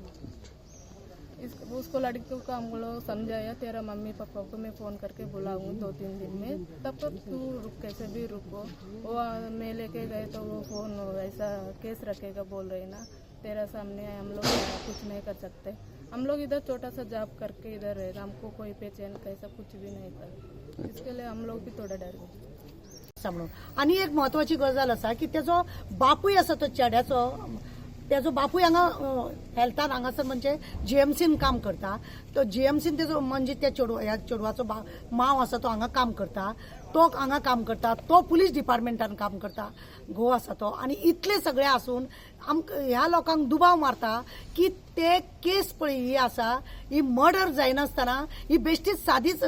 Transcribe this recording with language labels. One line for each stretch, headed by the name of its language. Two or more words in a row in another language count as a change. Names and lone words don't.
Hindi: उसको लड़की को हम लोग समझाया तेरा मम्मी पापा को मैं फ़ोन करके बुलाऊंगी 2-3 दिन में तब तक तू रुक कैसे भी रुको वो मैं लेके गए तो वो फ़ोन ऐसा केस रखेगा बोल रही ना तेरा सामने हम लोग कुछ नहीं कर सकते हम लोग इधर छोटा सा जॉब करके इधर रहे हमको कोई पहचान कैसा कुछ भी नहीं था इसके लिए हम लोग भी थोड़ा डर गए
Konkani: म्हणून आणि एक महत्वाची गजाल आसा की तेजो बापूय आसा तो चेड्याचो तेजो बापूय हांगा हेल्थान हांगासर म्हणजे जीएमसीन काम करता तो जीएमसीन तेजो म्हणजे त्या ह्या चेडवाचो माव आसा तो हांगा काम करता तो हांगा काम करता तो पुलीस डिपार्टमेंटान काम करता घोव आसा तो आनी इतले सगळे आसून ह्या लोकांक दुबाव मारता की ते केस पळय ही आसा ही मर्डर जायनासतना ही बेश्टीच सादीच